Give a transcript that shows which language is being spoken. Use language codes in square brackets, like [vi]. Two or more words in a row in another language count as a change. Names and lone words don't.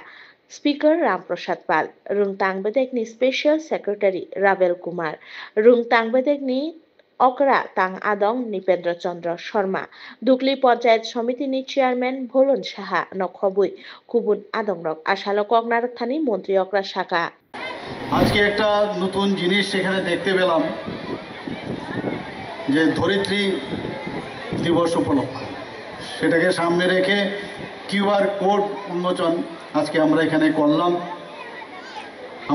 [trp] Speaker Ram Prasad Pal, Rungtang Bedekni [en] Special Secretary [trp] Ravel Kumar, Rungtang Bedekni Okra Tang Adong Nipendra Chandra Sharma, Dukli Panchayat Samiti ni Chairman Bholon Shaha Nokhobui, Kubun Adongrok, Ashalo Kognar Thani Montri Okra Shaka. [bn] আজকে একটা নতুন জিনিস সেখানে দেখতে পেলাম যে ধরিত্রী দিবস উপলক্ষে সেটাকে সামনে রেখে [en] QR code [bn] উন্মোচন আজকে আমরা এখানে করলাম।